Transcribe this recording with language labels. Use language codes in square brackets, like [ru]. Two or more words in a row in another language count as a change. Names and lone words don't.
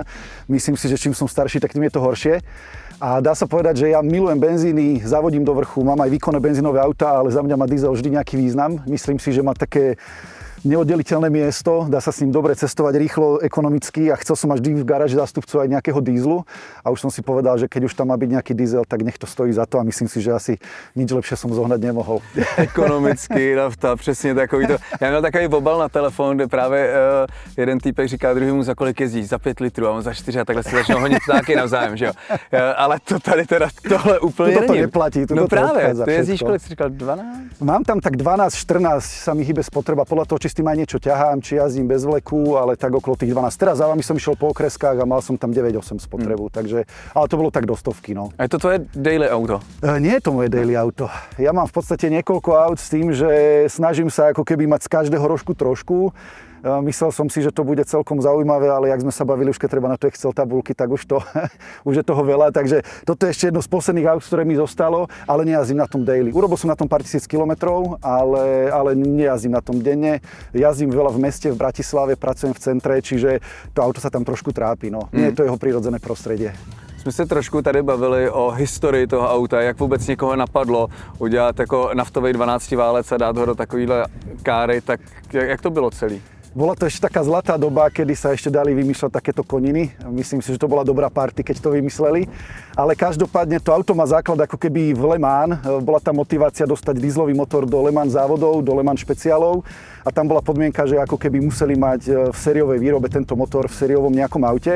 [sk] Myslím si, že čím som starší, tak tým je to horšie. A dá sa povedať, že ja milujem benzíny, zavodím do vrchu, mám aj výkonné benzínové autá, ale za mňa má diesel vždy nejaký význam. Myslím si, že má také neoddeliteľné miesto, dá sa s ním dobre cestovať rýchlo, ekonomicky a chcel som mať vždy v garáži zástupcu aj nejakého dízlu a už som si povedal, že keď už tam má byť nejaký diesel, tak nech to stojí za to a myslím si, že asi nič lepšie som zohnať nemohol. Ekonomicky, nafta, [cs] přesně takový to. Já měl takový obal na telefon, kde právě jeden týpek říká druhému, za kolik jezdíš, za 5 litrů a on za 4 a takhle se začnou honit taky navzájem, že jo. Ale to tady teda tohle úplně není. To neplatí, no právě, ty jezdíš kolik, jsi říkal 12? [sk] Mám tam tak 12-14, sa mi hýbe spotreba, podľa toho, či s tým aj niečo ťahám, či jazdím bez vleku, ale tak okolo tých 12. Teraz za vami som išiel po okreskách a mal som tam 9-8 spotrebu, takže, ale to bolo tak do stovky, no. A je to tvoje daily auto? Nie je to moje daily auto. Ja mám v podstate niekoľko aut s tým, že snažím sa ako keby mať z každého rožku trošku. Myslel som si, že to bude celkom zaujímavé, ale jak sme sa bavili, už keď treba na to Excel tabulky, tak už je toho veľa. Takže toto je ešte jedno z posledných aut, ktoré mi zostalo, ale nejazdím na tom daily. Urobil som na tom pár tisíc kilometrov, ale nejazdím na tom denne. Jazdím veľa v meste, v Bratislave, pracujem v centre, čiže to auto sa tam trošku trápi. No. Nie je to jeho prirodzené prostredie. [cs] Jsme se trošku tady bavili o historii toho auta, jak vůbec někoho napadlo udělat jako naftový 12 válec a dát ho do takovýhle káry, tak jak to bylo celý? [sk] Bola to ešte taká zlatá doba, kedy sa ešte dali vymýšľať takéto koniny. Myslím si, že to bola dobrá party, keď to vymysleli. Ale každopádne to auto má základ ako keby v Le Mans. Bola tá motivácia dostať dieselový motor do Le Mans závodov, do Le Mans špeciálov. A tam bola podmienka, že ako keby museli mať v sériovej výrobe tento motor v sériovom nejakom aute.